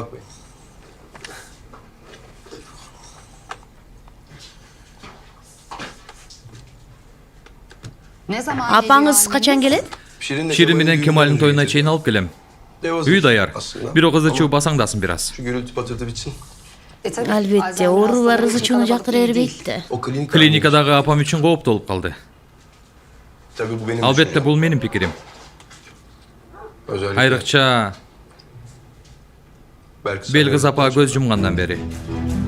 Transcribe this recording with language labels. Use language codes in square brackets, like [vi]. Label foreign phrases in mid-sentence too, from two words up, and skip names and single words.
[ky] Апаңыз качан келет? Ширин менен Кемалдын тоюна чейин алып келем. Үй даяр. Бирок ызычуу басаңдасын бир аз. Албетте, оорулар ызычууну жактыра бербейт да. Клиникадагы апам үчүн кооптуу болуп калды. Албетте бул менин пикирим. Айрыкча Белгиз апа көз жумгандан бери.